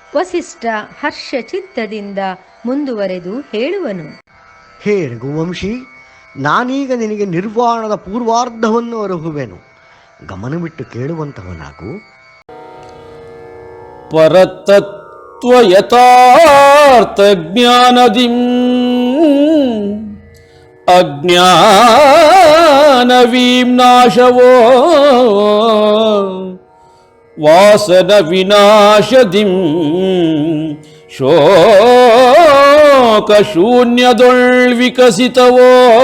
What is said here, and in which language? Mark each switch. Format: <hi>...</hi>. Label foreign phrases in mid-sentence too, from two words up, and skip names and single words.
<kn>ವಸಿಷ್ಠ ಹರ್ಷಚಿತ್ತದಿಂದ ಮುಂದುವರೆದು ಹೇಳುವನು. ಹೇ ರಘುವಂಶಿ, ನಾನೀಗ ನಿನಗೆ ನಿರ್ವಾಣದ ಪೂರ್ವಾರ್ಧವನ್ನು ಅರುಹುವೆನು. ಗಮನವಿಟ್ಟು ಕೇಳುವಂತವನಾಗು. ಪರತತ್ವ ಯಥಾರ್ಥ ಜ್ಞಾನದಿಂ ಅಜ್ಞಾನವೀಂ ನಾಶವೋ ವಾಸನ ವಿನಾಶದಿಂ ಶೋಕ ಶೂನ್ಯದೊಳ್ ವಿಕಸಿತವೋ</kn>